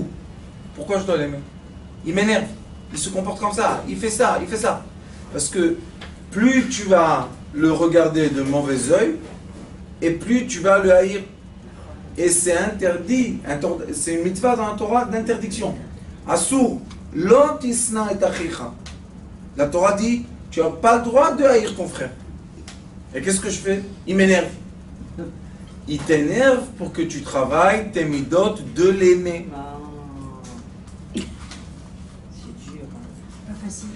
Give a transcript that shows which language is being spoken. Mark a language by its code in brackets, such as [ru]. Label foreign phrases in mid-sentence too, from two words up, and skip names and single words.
[fr] Pourquoi je dois l'aimer? Il m'énerve. Il se comporte comme ça. Il fait ça. Parce que plus tu vas le regarder de mauvais œil, et plus tu vas le haïr. Et c'est interdit. C'est une mitzvah dans la Torah d'interdiction. [he] אסור, לא תשנא את אחיך. [fr] La Torah dit, tu n'as pas le droit de haïr ton frère. Et qu'est-ce que je fais? Il m'énerve. Il t'énerve pour que tu travailles tes midot de l'aimer. C'est dur. Pas facile.